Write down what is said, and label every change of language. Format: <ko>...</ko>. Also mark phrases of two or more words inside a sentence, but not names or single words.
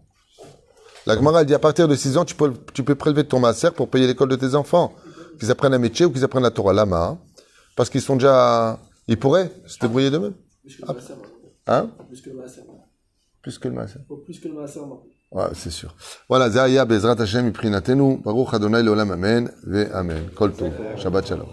<fr>La Gemara, elle dit à partir de 6 ans, tu peux prélever de ton masser pour payer l'école de tes enfants. Qu'ils apprennent un métier ou qu'ils apprennent la Torah. Lama. Parce qu'ils sont déjà. Ils pourraient se débrouiller d'eux-mêmes. Plus que le masser. Hein? Plus que le masser. Plus que le masser. Plus que le masser. Ouais, c'est sûr.</fr> <he>Voilà, זכה בעזרת השם יפרנסנו, ברוך ה' לעולם אמן, ואמן. כל טוב. שבת שלום.</he>